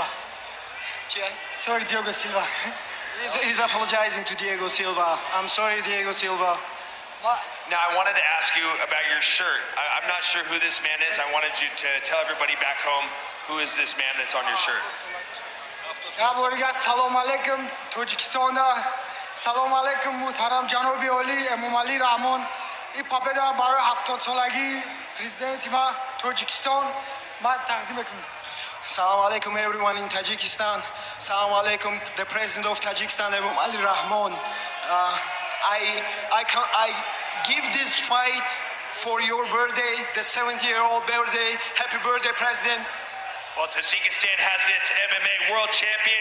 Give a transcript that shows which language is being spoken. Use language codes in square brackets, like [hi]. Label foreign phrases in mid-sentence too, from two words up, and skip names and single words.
[en] Sorry, Diego Silva. He's apologizing to Diego Silva. I'm sorry, Diego Silva. Now, I wanted to ask you about your shirt. I'm not sure who this man is. I wanted you to tell everybody back home who is this man that's on your shirt. [ar] سلام عليكم, Tajikistan. سلام عليكم, [tg] Муҳтарам Ҷаноби Ali, Emomali Rahman. این پاپدا برای 70 سالگی پرزیدنت ما تاجیکستان ما تقدیم میکنم. [ar] سلام عليكم [en] everyone in Tajikistan. [ar] سلام عليكم [en] the president of Tajikistan, Emomali Rahman. I give this fight for your birthday, the 70-year-old birthday. Happy birthday, President. Well, Tajikistan has its MMA world champion.